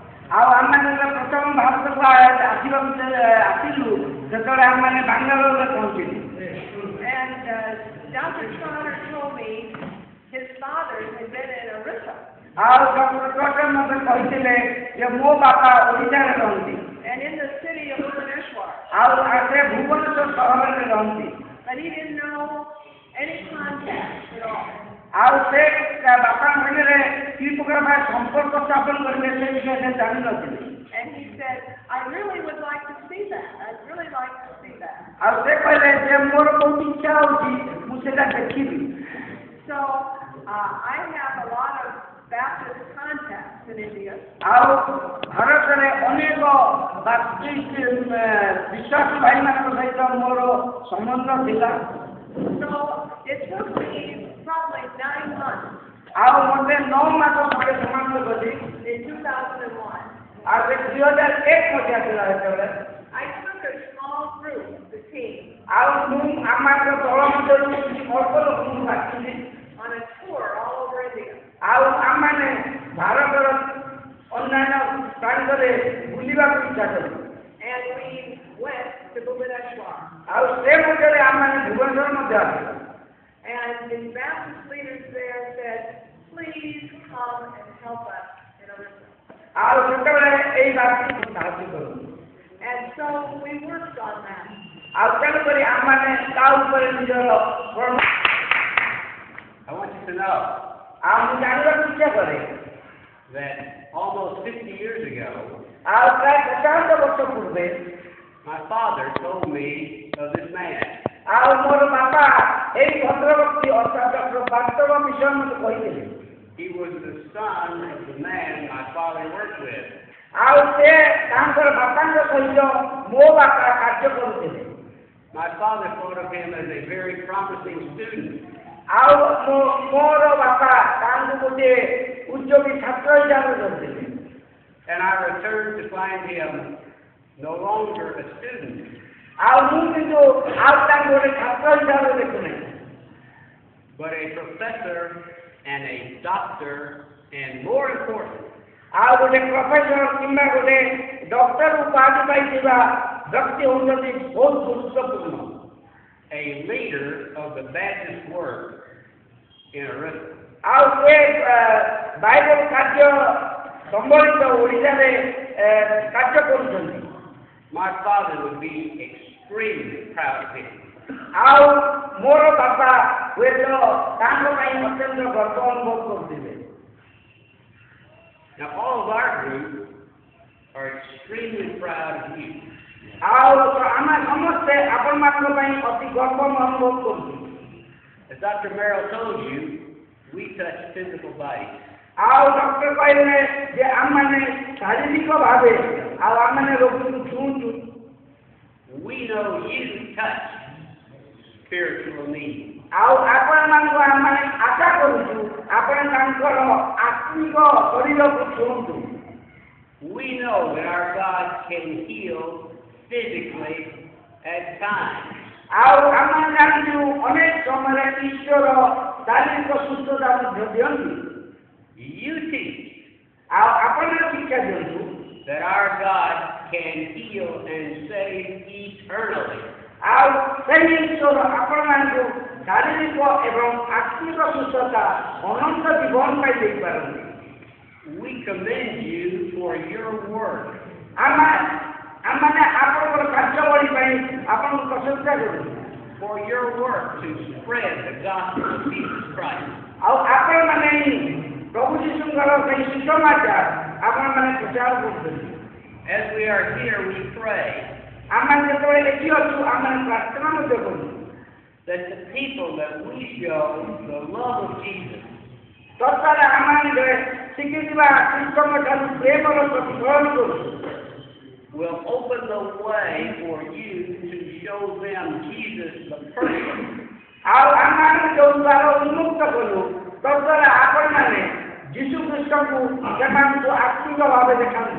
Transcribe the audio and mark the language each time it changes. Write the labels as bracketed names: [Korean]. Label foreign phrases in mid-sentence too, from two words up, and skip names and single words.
[Odia] ଆଉ ଆମମାନେ ପ୍ରଥମ ଭାରତକୁ ଆସିଲୁ ସେତେବେଳେ ଆମମାନେ ବାଙ୍ଗାଲୋରରେ ପହଞ୍ଚିଲୁ। [English] And Dr. Trotter told me his father had been in Orissa. [Odia] ଆଉ ଡକ୍ଟର ଟ୍ରଟର ମୋତେ କହିଥିଲେ ଯେ ମୋ ବାପା ଓଡ଼ିଶାରେ ରହନ୍ତି। [English] And in the city of Bhubaneswar. [Odia] ଆଉ ସେ ଭୁବନେଶ୍ୱର ସହରରେ ରହନ୍ତି। [English] But he didn't know any contact at all. [Odia] ଆଉ ସେ ବାପା ମନରେ କି ପ୍ରକାର ସମ୍ପର୍କ ସ୍ଥାପନ କରିବେ ସେ ବିଷୟରେ ଜାଣିନଥିଲେ। [English] And he said, I really would like to see that. I'd really like to see that. [Odia] ଆଉ ସେ କହିଲେ ଯେ ମୋର ବହୁତ ଇଚ୍ଛା ହେଉଛି ମୁଁ ସେଟା ଦେଖିବି। [English] So I have a lot of Baptist contacts in India. [Odia] ଆଉ ଭାରତରେ ଅନେକ ବାପ୍ଟିଷ୍ଟ ବିଶ୍ୱାସ ଭାଇମାନଙ୍କ ସହିତ ମୋର ସମ୍ବନ୍ଧ ଥିଲା। [English] So it took me probably 9 months. [Odia] ଆଉ ମୋତେ 9 ମାସ ପରେ ସମାପ୍ତ କଲି। [English] In 2001. [Odia] ଆଉ ସେ 2001 ମସିହା ଥିଲା ସେତେବେଳେ। [English] I took a small group, the team, [Odia] ଆଉ ମୁଁ ଆମର ଦଳ ମଧ୍ୟରୁ ଅଳ୍ପ ଲୋକଙ୍କୁ ବାଛିଲି [English] on a tour all over India. [Odia] ଆଉ ଆମମାନେ ଭାରତର ଅନ୍ୟାନ୍ୟ ସ୍ଥାନରେ ବୁଲିବାକୁ ଇଚ୍ଛା କଲୁ। [English] And we went to Bhubaneswar. [Odia] ଆଉ ସେ ମଧ୍ୟରେ ଆମମାନେ ଭୁବନେଶ୍ୱର ମଧ୍ୟ ଆସିଲୁ। [English] And the Baptist leaders there said, please come and help us in Orissa. [Odia] ଆଉ ସେତେବେଳେ ଏଇ ବାପ୍ଟିଷ୍ଟ ସାହାଯ୍ୟ କଲୁ। [English] And so we worked on that. [Odia] ଆଉ ତେଣୁକରି ଆମମାନେ ତା ଉପରେ ନିଜର [English] I want you to know [Odia] ଆଉ ମୁଁ ଜାଣିବାକୁ ଇଚ୍ଛା କରେ [English] that almost 50 years ago, [Odia] ଆଉ ପ୍ରାୟ 50 ବର୍ଷ ପୂର୍ବେ [English] my father told me of this man. [Odia] ଆଉ ମୋର ବାପା ଏଇ ଭଦ୍ରବର୍ତ୍ତୀ ଅର୍ଥାତ୍ ଡକ୍ଟର ବାସ୍ତବ ମିଶନ ମୋତେ କହିଥିଲେ। [English] He was the son of the man my father worked with. [Odia] ଆଉ ସେ ତାଙ୍କର ବାପାଙ୍କ ସହିତ ମୋ ବାପା କାର୍ଯ୍ୟ କରୁଥିଲେ। [English] My father thought of him as a very promising student. [Odia] ଆଉ ମୋର ବାପା ତାଙ୍କୁ ଗୋଟିଏ ଉଦ୍ୟୋଗୀ ଛାତ୍ର ହିସାବରେ ଧରିଥିଲେ। [English] And I returned to find him no longer a student, [Odia] ଆଉ ମୁଁ କିନ୍ତୁ ଆଉ ତାଙ୍କୁ ଗୋଟେ ଛାତ୍ର ହିସାବରେ ଦେଖୁନାହିଁ, [English] but a professor and a doctor, and more important, [Odia] ଆଉ ଗୋଟେ ପ୍ରଫେସର କିମ୍ବା ଗୋଟେ ଡକ୍ଟର ଉପାଧି ପାଇଥିବା ବ୍ୟକ୍ତି ହେଉଛନ୍ତି ବହୁତ ଗୁରୁତ୍ୱପୂର୍ଣ୍ଣ। [English] a leader of the Baptist work in Orissa. [Odia] ଆଉ ସେ ବାଇବେଲ କାର୍ଯ୍ୟ ସମ୍ବଳିତ ଓଡ଼ିଶାରେ କାର୍ଯ୍ୟ କରୁଛନ୍ତି। [English] My father would be extremely proud of him. [Odia] ଆଉ ମୋର ବାପା ହୁଏତ ତାଙ୍କ ପାଇଁ ଅତ୍ୟନ୍ତ ଗର୍ବ ଅନୁଭବ କରୁଥିଲେ। [English] Now all of our group are extremely proud of you. [Odia] ଆଉ ଆମେ ସମସ୍ତେ ଆପଣମାନଙ୍କ ପାଇଁ ଅତି ଗର୍ବ ଅନୁଭବ କରୁଛୁ। [English] As Dr. Merrill told you, we touch physical bodies. [Odia] ଆଉ ଡକ୍ଟର କହିଲେ ଯେ ଆମମାନେ ଶାରୀରିକ ଭାବେ ଆଉ ଆମମାନେ ରୋଗୀକୁ ଛୁଉଁଛୁ। [English] We know you touch spiritual needs. [Odia] ଆଉ ଆପଣମାନଙ୍କୁ ଆମମାନେ ଆଶା କରୁଛୁ ଆପଣ ତାଙ୍କର ଆତ୍ମିକ ଶରୀରକୁ ଛୁଅନ୍ତୁ। [English] We know that our God can heal physically at times. [Odia] ଆଉ ଆମେ ଜାଣିଛୁ ଅନେକ ସମୟରେ ଈଶ୍ୱର ଶାରୀରିକ ସୁସ୍ଥତା ମଧ୍ୟ ଦିଅନ୍ତି। [English] You teach [Odia] ଆଉ ଆପଣ ଶିକ୍ଷା ଦିଅନ୍ତୁ [English] that our God can heal and save eternally. [Odia] ଆଉ ସେହି ଈଶ୍ୱର ଆପଣମାନଙ୍କୁ ଶାରୀରିକ ଏବଂ ଆତ୍ମିକ ସୁସ୍ଥତା ଅନନ୍ତ ଜୀବନ ପାଇଁ ଦେଇପାରନ୍ତି। [English] We commend you for your work. [Odia] ଆମମାନେ ଆପଣଙ୍କର କାର୍ଯ୍ୟାବଳୀ ପାଇଁ ଆପଣଙ୍କୁ ପ୍ରଶଂସା କରୁଛୁ। [English] For your work to spread the gospel of Jesus Christ. [Odia] ଆଉ ଆପଣମାନେ ପ୍ରଭୁ ଯୀଶୁଙ୍କର ସେହି ସୁସମାଚାର ଆପଣମାନେ ପ୍ରଚାର କରୁଛନ୍ତି। [English] As we are here, we pray [Odia] ଆମେ ଯେତେବେଳେ ଏଠି ଅଛୁ ଆମମାନେ ପ୍ରାର୍ଥନା ମଧ୍ୟ କରୁଛୁ [English] that the people that we show the love of Jesus [Odia] ତତ୍କାଳ ଆମମାନେ ଶିଖିଥିବା ଖ୍ରୀଷ୍ଟଙ୍କ ଠାରୁ ପ୍ରେମର ପ୍ରତିଫଳନ କରୁଛୁ [English] will open the way for you to show them Jesus the person. [Odia] ଆଉ ଆମମାନେ ଯେଉଁ ଦ୍ୱାର ଉନ୍ମୁକ୍ତ କଲୁ ତତ୍କାଳ ଆପଣମାନେ ଯୀଶୁ ଖ୍ରୀଷ୍ଟଙ୍କୁ ସେମାନଙ୍କୁ ଆତ୍ମିକ ଭାବେ ଦେଖାନ୍ତୁ।